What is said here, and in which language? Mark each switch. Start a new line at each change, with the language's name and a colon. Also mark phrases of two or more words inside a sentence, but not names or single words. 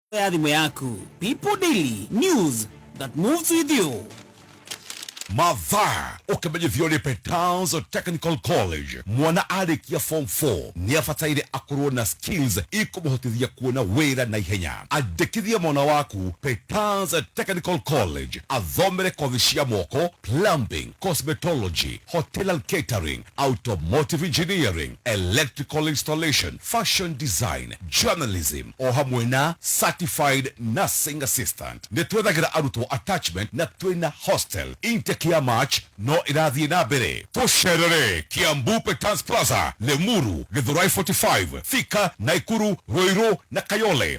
Kikuyu: ya thimu yaku.
English: People Daily, news that moves with you.
Kikuyu: Mathaa ukamenyithio ni Petals Technical College mwana arikia form 4 ni afataire akorwo na skills ikumuhotithia kuona wira na ihenya. Andikithia mwana waku Petals Technical College athomere kothi cia moko,
English: plumbing, cosmetology, hotel and catering, automotive engineering, electrical installation, fashion design, journalism
Kikuyu: o hamwe na
English: certified nursing assistant.
Kikuyu: Nitwethagira arutwo attachment na twina hostel kia March no irathie na mbere. Tusherere Kiambu Petals Plaza, Lemuru, Githurai 45, Thika, Naikuru, Ruiru na Kayole.